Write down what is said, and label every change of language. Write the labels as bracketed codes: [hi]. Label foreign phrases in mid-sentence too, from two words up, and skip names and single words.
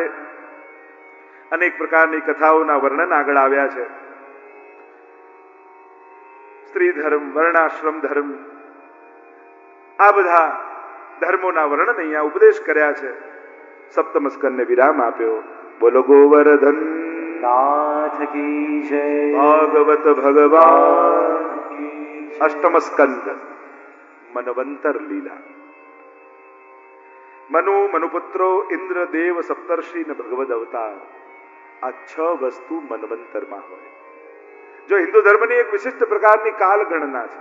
[gu] અનેક પ્રકારની કથાઓના વર્ણન આગળ આવ્યા છે. સ્ત્રી ધર્મ, વર્ણાશ્રમ ધર્મ, આ બધા ધર્મોના વર્ણન અહીંયા ઉપદેશ કર્યા છે. સપ્તમ સ્કંદને વિરામ આપ્યો. બોલો ગોવર્ધન [hi] नाथ की जय. [gu] ભાગવત ભગવાન. અષ્ટમ સ્કંદ મનવંતર લીલા. મનુ, મનુપુત્રો, ઇન્દ્ર, દેવ, સપ્તર્ષિ ને ભગવદ અવતાર, આ 6 વસ્તુ મનવંતરમાં હોય. જો હિન્દુ ધર્મની એક વિશિષ્ટ પ્રકારની કાલ ગણના છે.